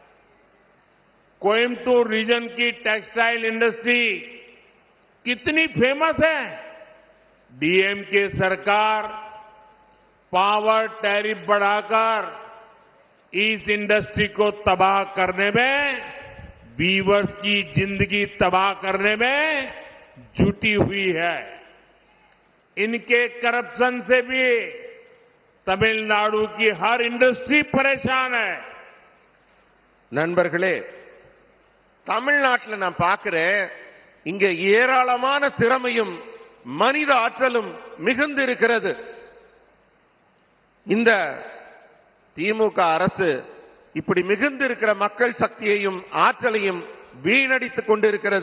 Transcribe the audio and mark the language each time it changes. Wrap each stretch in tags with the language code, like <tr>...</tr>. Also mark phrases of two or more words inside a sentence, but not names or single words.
<hi>कोयम्बटूर रीजन की</hi> <en>textile industry</en> <hi>कितनी फेमस है, डीएम की सरकार</hi> <en>power tariff</en> <hi>बढ़ाकर इस इंडस्ट्री को तबाह करने में, वीवर्स की जिंदगी तबाह करने में जुटी हुई है। इनके करप्शन से भी तमिलनाडु की हर इंडस्ट्री परेशान है।</hi> <ta>நண்பர்களே, தமிழ்நாட்டில் நான் பார்க்கிறேன், இங்க ஏராளமான திறமையும் மனித ஆற்றலும் மிகுந்திருக்கிறது. இந்த திமுக அரசு இப்படி மிகுந்திருக்கிற மக்கள் சக்தியையும் ஆற்றலையும் வீணடித்துக் கொண்டிருக்கிறது.</ta>